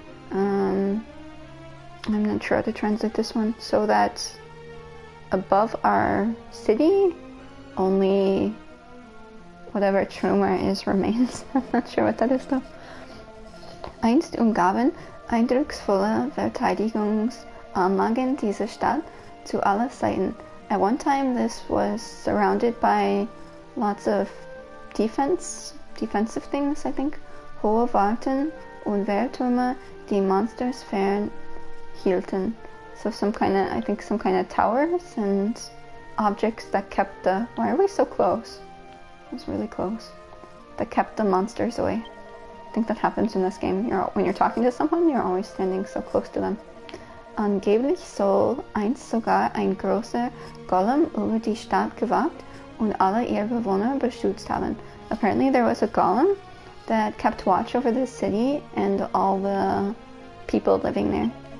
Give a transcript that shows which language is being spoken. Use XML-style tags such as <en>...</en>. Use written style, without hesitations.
<en>I'm not sure how to translate this one. So that above our city, only whatever Trümmer is remains. I'm not sure what that is though.</en> <de>Einst umgaben eindrucksvolle Verteidigungsanlagen diese Stadt zu aller Seiten.</de> <en>At one time, this was surrounded by lots of defensive things, I think.</en> <de>Hohe Warten und Wehrtürme, die Monsters fernhielten.</de> <en>So some kind of towers and objects that kept the... Why are we so close? It was really close. That kept the monsters away. I think that happens in this game. When you're talking to someone, you're always standing so close to them.</en> <de>Angeblich soll einst sogar ein großer Golem über die Stadt gewacht und alle ihre Bewohner beschützt haben.</de> <en>Apparently there was a golem that kept watch over the city and all the people living there.</en>